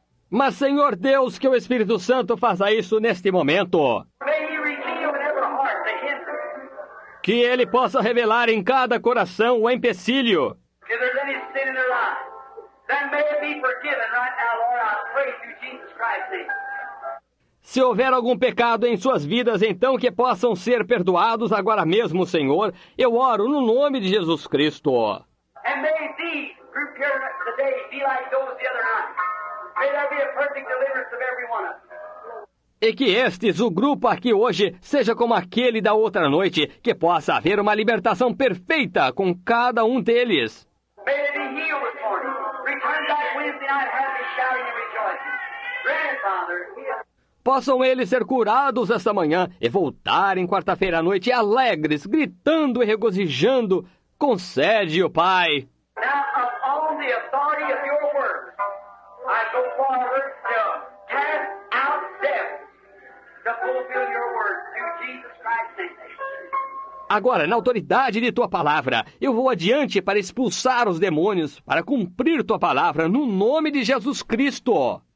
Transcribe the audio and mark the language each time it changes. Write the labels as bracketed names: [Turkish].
[Portuguese] Mas, Senhor Deus, que o Espírito Santo faça isso neste momento. [English] May He reveal in every heart the hindrance. [Portuguese] Que Ele possa revelar em cada coração o empecilho. [English] If there's any sin in their life, then may it be forgiven right now, Lord. I pray through Jesus Christ's name. [Portuguese] Se houver algum pecado em suas vidas, então que possam ser perdoados agora mesmo, Senhor. Eu oro no nome de Jesus Cristo. [English] And may these group here today be like those the other night. May there be a perfect deliverance of every one of them. [Portuguese] E que estes, o grupo aqui hoje, seja como aquele da outra noite, que possa haver uma libertação perfeita com cada um deles. [English] May they be healed this morning. Return back Wednesday night happy, shouting and rejoicing. Grant it, Father. [Portuguese] Possam eles ser curados esta manhã e voltarem quarta-feira à noite alegres, gritando e regozijando. Concede, o Pai. [English] Now, upon the authority of your word, I go forward to cast out devils to fulfill your word through Jesus Christ's name. [Portuguese] Agora, na autoridade de Tua palavra, eu vou adiante para expulsar os demônios, para cumprir Tua palavra, no nome de Jesus Cristo.